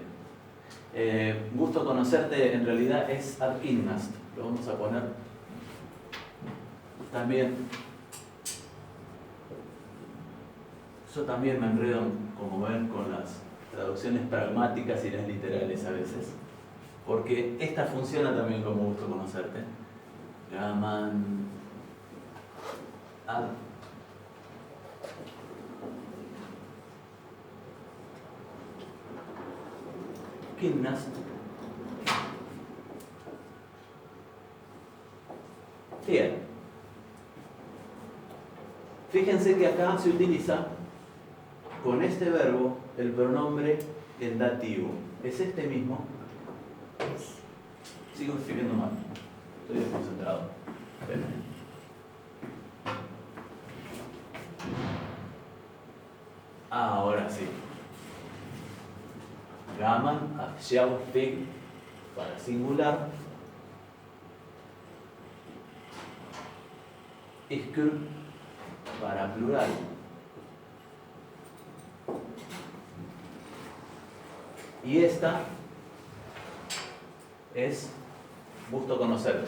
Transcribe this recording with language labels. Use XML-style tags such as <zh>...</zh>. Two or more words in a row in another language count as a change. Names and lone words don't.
<es>Gusto conocerte en realidad es</es> <is>ad innast,</is> <es>lo vamos a poner también. Yo también me enredo, como ven, con las traducciones pragmáticas y las literales a veces, porque esta funciona también como gusto conocerte.</es> <is>Gaman ad kynnast.</is> <es>Bien. Fíjense que acá se utiliza con este verbo el pronombre en dativo. Es este mismo. Sigo escribiendo mal. Estoy desconcentrado. Ahora sí.</es> <is>Gaman að sjá þig</is> <es>para singular. Ykkur para plural. Y esta es gusto conocerte.</es>